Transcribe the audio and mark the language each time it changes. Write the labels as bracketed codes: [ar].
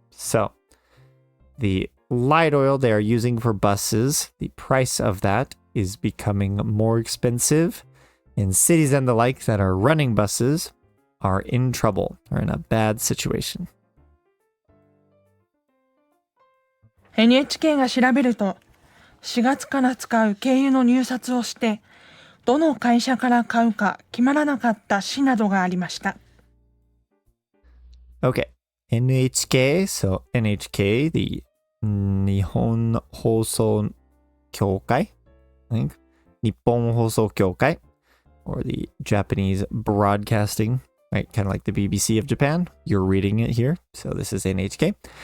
[en] So the light oil they are using for buses, the price of that is becoming more expensive. And cities and the like that are running buses are in trouble or in a bad situation. [ja] NHK が調べると、4月から使う軽油の入札をして、どの会社から買うか決まらなかった市などがありました。 [en] Okay. NHK, so NHK, the 日本放送協会, I think. 日本放送協会, or the Japanese broadcasting, right? Kind of like the BBC of Japan. You're reading it here. So this is NHK.